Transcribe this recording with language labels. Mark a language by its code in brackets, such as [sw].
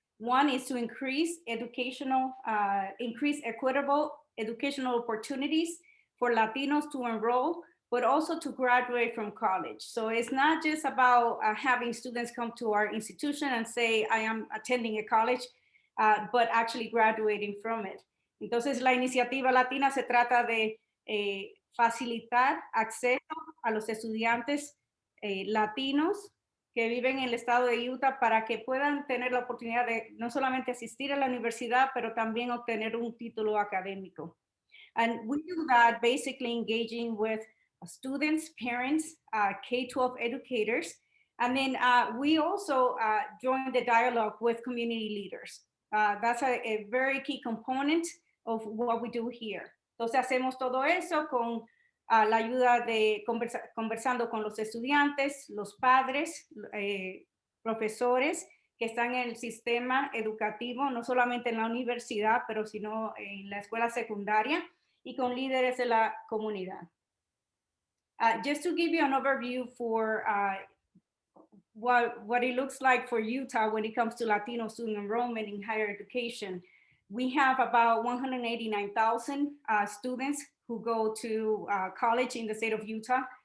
[en] One is to increase equitable educational opportunities for Latinos to enroll but also to graduate from college. So it's not just about having students come to our institution and say, I am attending a college, but actually graduating from it. [es] Entonces, la iniciativa latina se trata de facilitar acceso a los estudiantes latinos que viven en el estado de Utah para que puedan tener la oportunidad de no solamente asistir a la universidad, pero también obtener un título académico. [en] And we do that basically engaging with students, parents, K-12 educators, and then we also join the dialogue with community leaders. That's a very key component of what we do here. [es] Entonces hacemos todo eso con la ayuda de conversando con los estudiantes, los padres, profesores que están en el sistema educativo, no solamente en la universidad, pero sino en la escuela secundaria y con líderes de la comunidad. [en] Just to give you an overview for what it looks like for Utah when it comes to Latino student enrollment in higher education, we have about 189,000 students who go to college in the state of Utah.